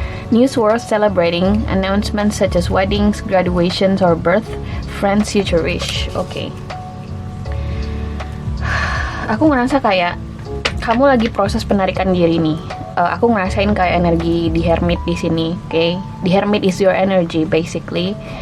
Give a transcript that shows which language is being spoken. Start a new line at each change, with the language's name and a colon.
English: News worth celebrating, announcements such as weddings, graduations, or birth, friends you cherish.
Indonesian: Oke. Aku ngerasa kayak kamu lagi proses penarikan diri nih. Aku ngerasain kayak energi di Hermit di sini, oke?
English: The Hermit is your energy basically.